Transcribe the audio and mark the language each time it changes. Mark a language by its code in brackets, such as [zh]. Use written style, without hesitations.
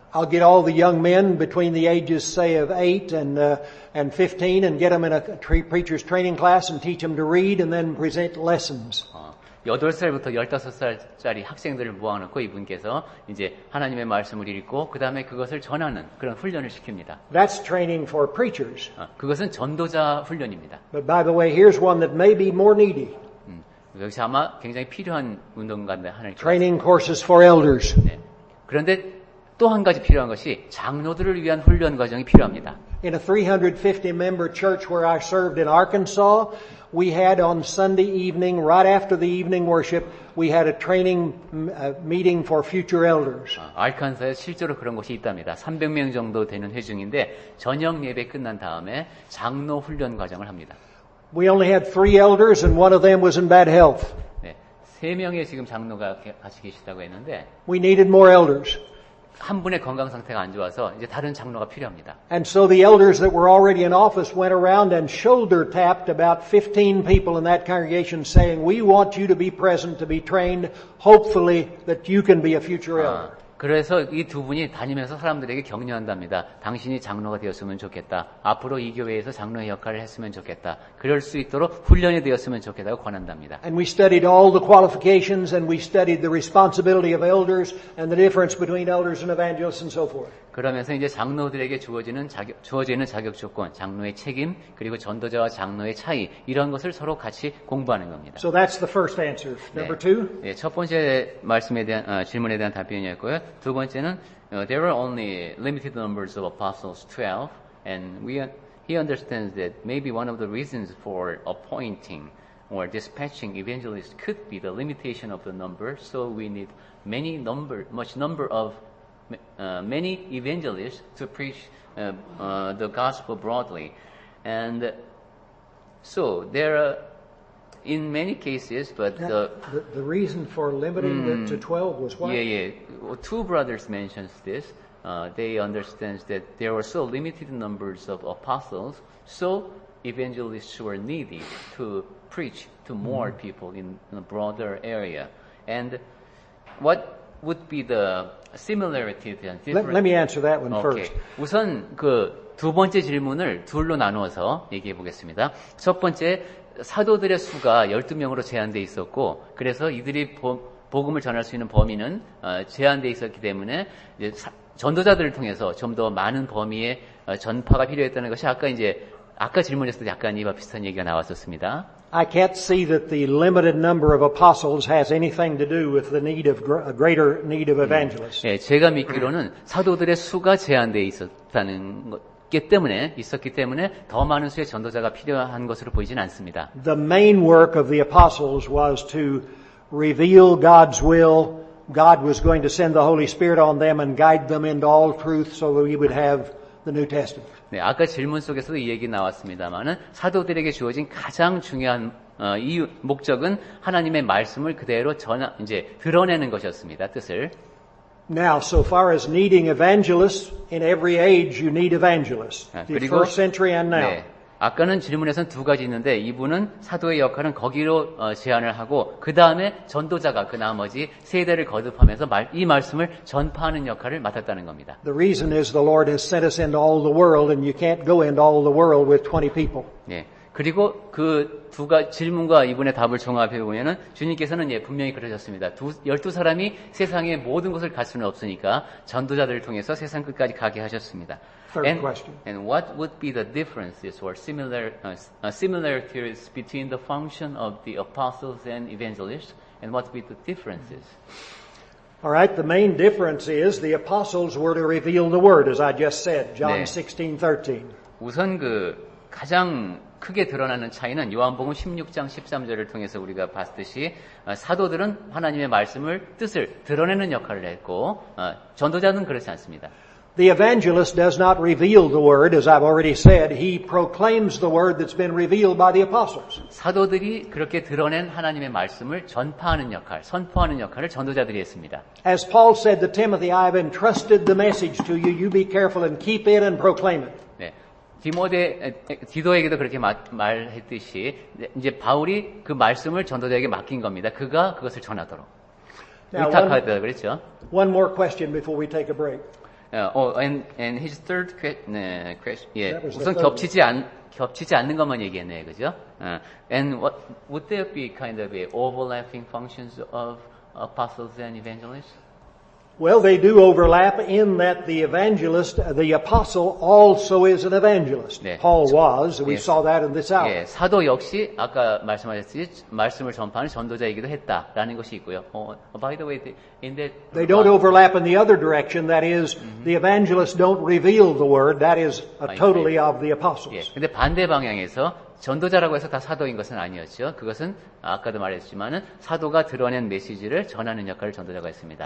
[en] I'll get all the young men between the ages, say, of 8 and 15 and get them in a preacher's training class and teach them to read and then present lessons. [ko] 8살부터 15살짜리 학생들을 모아놓고 이분께서 이제 하나님의 말씀을 읽고 그 다음에 그것을 전하는 그런 훈련을 시킵니다. [en] That's training for preachers. [ko] 그것은 전도자 훈련입니다. [en] But by the way, here's one that may be more needy. [ko] 여기서 아마 굉장히 필요한 운동 가운데 하나일 것 [en] Training courses for elders. [ko] 같습니다. 네. 그런데 또 한 가지 필요한 것이 장로들을 위한 훈련 과정이 필요합니다. [en] In a 350-member church where I served in Arkansas, we had on Sunday evening, right after the evening worship, we had a training meeting for future elders. [ko] 알칸사에 실제로 그런 곳이 있답니다. 300명 정도 되는 회중인데 저녁 예배 끝난 다음에 장로 훈련 과정을 합니다. [en] We only had 3 elders and one of them was in bad health. [ko] 네, 3명의 지금 장로가 같이 계시다고 했는데 [en] We needed more elders. [ko] 한 분의 건강 상태가 안 좋아서 이제 다른 장로가 필요합니다. [en] And so the elders that were already in office went around and shoulder tapped about 15 people in that congregation saying, we want you to be present, to be trained, hopefully that you can be a future elder. [ko] 그래서 이 두 분이 다니면서 사람들에게 격려한답니다. 당신이 장로가 되었으면 좋겠다. 앞으로 이 교회에서 장로의 역할을 했으면 좋겠다. 그럴 수 있도록 훈련이 되었으면 좋겠다고 권한답니다. [en] And we studied all the qualifications and we studied the responsibility of elders and the difference between elders and evangelists and so forth. [ko] 그러면서 이제 장로들에게 주어지는 자격 조건, 장로의 책임, 그리고 전도자와 장로의 차이, 이런 것을 서로 같이 공부하는 겁니다. [en] So that's the first answer. Number 2. [ko] 네, 첫 번째 질문에 대한 답변이었고요. 두 번째는 [en] there were only limited numbers of apostles, 12, and he understands that maybe one of the reasons for appointing or dispatching evangelists could be the limitation of the number. So we need much number of many evangelists to preach the gospel broadly, and so there are in many cases, but The reason for limiting it to 12 was what? yeah. Two brothers mentions this. They understand that there were so limited numbers of apostles, so evangelists were needed to preach to more people in a broader area. And what would be the similarity and difference? Let me answer that one Okay. first. [ko] 우선 그 두 번째 질문을 둘로 나누어서 얘기해 보겠습니다. 첫 번째, 사도들의 수가 12명으로 제한되어 있었고, 그래서 이들이 복음을 전할 수 있는 범위는 제한되어 있었기 때문에 이제 전도자들을 통해서 좀 더 많은 범위의 전파가 필요했다는 것이 아까 질문에서도 약간 이와 비슷한 얘기가 나왔었습니다. [en] I can't see that the limited number of apostles has anything to do with the need of a greater need of evangelists. [ko] 예, 제가 믿기로는 사도들의 수가 제한되어 있었기 때문에 더 많은 수의 전도자가 필요한 것으로 보이진 않습니다. [en] The main work of the apostles was to reveal God's will. God was going to send the Holy Spirit on them and guide them into all truth so that we would have the New Testament. [ko] 네, 아까 질문 속에서도 이 얘기 나왔습니다만은 사도들에게 주어진 가장 중요한 이 목적은 하나님의 말씀을 그대로 드러내는 것이었습니다. 뜻을. [en] Now, so far as needing evangelists, in every age you need evangelists. The first century and now. [ko] 네, 아까는 질문에서는 두 가지 있는데 이분은 사도의 역할은 거기로 제한을 하고 그 다음에 전도자가 그 나머지 세대를 거듭하면서 이 말씀을 전파하는 역할을 맡았다는 겁니다. [en] The reason is the Lord has sent us into all the world and you can't go into all the world with 20 people. [ko] 네. 그리고 그 두 가지 질문과 이분의 답을 종합해 보면은 주님께서는 분명히 그러셨습니다. 12사람이 세상의 모든 것을 갈 수는 없으니까 전도자들을 통해서 세상 끝까지 가게 하셨습니다. [en] Third question. And what would be the differences or similarities between the function of the apostles and evangelists, and what would be the differences? All right, the main difference is the apostles were to reveal the word, as I just said, John 16:13. [ko] 우선 가장 크게 드러나는 차이는 요한복음 16장 13절을 통해서 우리가 봤듯이 사도들은 하나님의 뜻을 드러내는 역할을 했고 전도자는 그렇지 않습니다. [en] The evangelist does not reveal the word, as I've already said. He proclaims the word that's been revealed by the apostles. [ko] 사도들이 그렇게 드러낸 하나님의 말씀을 전파하는 역할, 선포하는 역할을 전도자들이 했습니다. [en] As Paul said to Timothy, I have entrusted the message to you. You be careful and keep it and proclaim it. [ko] 네. 디도에게도 그렇게 말했듯이 이제 바울이 그 말씀을 전도자에게 맡긴 겁니다. 그가 그것을 전하도록. 의탁하다 그랬죠. [en] One more question before we take a break. And his third question, 예, That was [ko] 우선 [en] the third [ko] 겹치지 않는 것만 얘기했네요, 그죠? [en] And what would there be kind of a overlapping functions of apostles and evangelists? Well, they do overlap in that the apostle also is an evangelist. [ko] 네. [en] Paul was. We [ko] 예. [en] saw that in this hour. [ko] 예, 사도 역시 아까 말씀하셨듯이 말씀을 전파하는 전도자이기도 했다라는 것이 있고요. [en] By the way, They don't overlap in the other direction. That is, the evangelists don't reveal the word. That is totally of the apostles. [ko] 예, 근데 반대 방향에서 전도자라고 해서 다 사도인 것은 아니었죠. 그것은 아까도 말했지만은 사도가 드러낸 메시지를 전하는 역할을 전도자가 했습니다.